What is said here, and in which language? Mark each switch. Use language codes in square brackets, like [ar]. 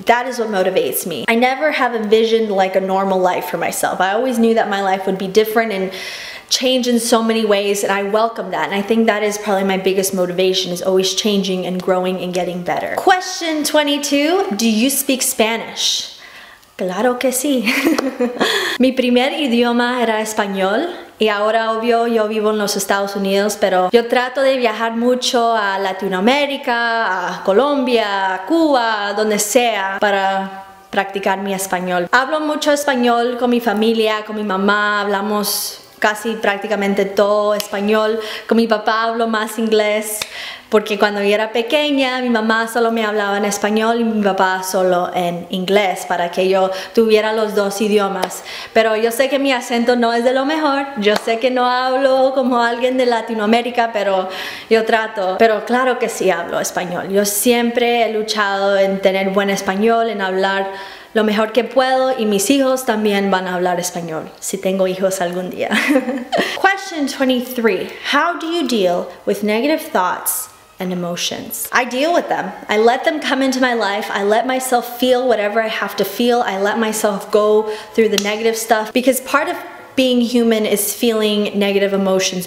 [en] That is what motivates me. I never have envisioned like a normal life for myself. I always knew that my life would be different and change in so many ways, and I welcome that. And I think that is probably my biggest motivation, is always changing and growing and getting better. Question 22, do you speak Spanish? [es] Claro que sí. Mi primer idioma era español y ahora obvio yo vivo en los Estados Unidos, pero yo trato de viajar mucho a Latinoamérica, a Colombia, a Cuba, donde sea, para practicar mi español. Hablo mucho español con mi familia, con mi mamá, hablamos casi prácticamente todo español. Con mi papá hablo más inglés, porque cuando yo era pequeña mi mamá solo me hablaba en español y mi papá solo en inglés, para que yo tuviera los dos idiomas. Pero yo sé que mi acento no es de lo mejor, yo sé que no hablo como alguien de Latinoamérica, pero yo trato. Pero claro que sí hablo español. Yo siempre he luchado en tener buen español, en hablar lo mejor que puedo, y mis hijos también van a hablar español, si tengo hijos algún día. [en] Question 23. How do you deal with negative thoughts and emotions? I deal with them. I let them come into my life. I let myself feel whatever I have to feel. I let myself go through the negative stuff, because part of being human is feeling negative emotions.